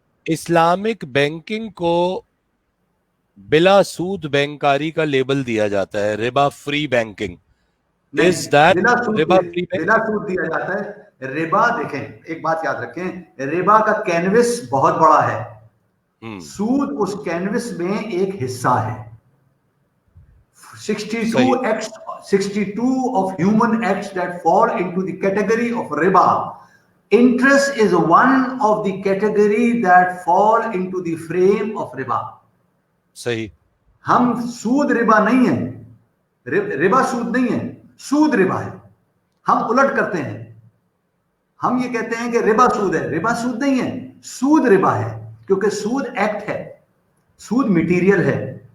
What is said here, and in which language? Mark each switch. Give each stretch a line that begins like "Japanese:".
Hindi: Islamic banking को बिला सूद बैंकारी का लेबल दिया जाता है, Riba free banking.
English: Is that रिबा free banking?
Hindi: बिला सूद दिया जाता है। रिबा, देखें एक बात याद रखें, रिबा का कैनवस बहुत बड़ा है, सूद उस कैनवस में एक हिस्सा है।
English: 62 of human acts that fall into the category of riba. Interest is one of the category that fall into the frame of riba.
Hindi: सही। हम सूद रिबा नहीं है, रिबा सूद नहीं है, सूद रिबा है। हम उलट करते हैं, हम ये कहते हैं कि रिबा सूद है, रिबा सूद नहीं है, सूद रिबा है, क्योंकि सूद एक्ट है, सूद मटेरियल है,